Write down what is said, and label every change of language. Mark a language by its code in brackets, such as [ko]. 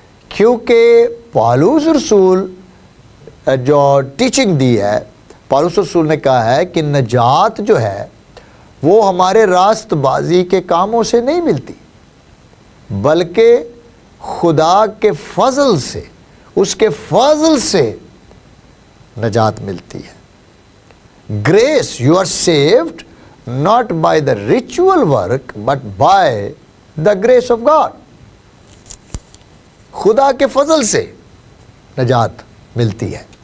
[ur] کیونکہ پالوس رسول جو ٹیچنگ دی ہے، پالوس رسول نے کہا ہے کہ نجات جو ہے وہ ہمارے راست بازی کے کاموں سے نہیں ملتی، بلکہ خدا کے فضل سے، اس کے فضل سے نجات ملتی ہے. [en] Grace, you are saved not by the ritual work but by the grace of God. [ur] خدا کے فضل سے نجات ملتی ہے.